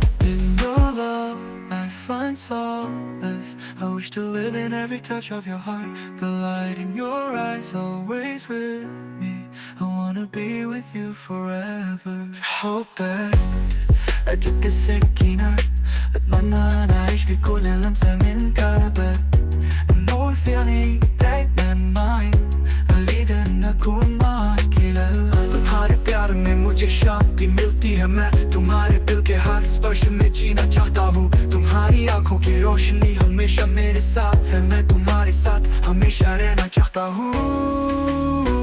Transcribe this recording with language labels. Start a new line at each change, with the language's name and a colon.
English: In your love I find solace. I wish to live in every touch of your heart. The light in your eyes always with me. I wanna be with you forever.
Arabic: حبك أجيك السكينة، أتمنى أنا أعيش في كل لمسة من قلبك. النور في عينيك دايما معي، أريد أن أكون معك إلى الأبد.
Hindi: तुम्हारे प्यार में मुझे शांति मिलती है, मैं तुम्हारे दिल के हर स्पर्श में जीना चाहता हूँ। तुम्हारी आंखों की रोशनी हमेशा मेरे साथ है, मैं तुम्हारे साथ हमेशा रहना चाहता हूँ।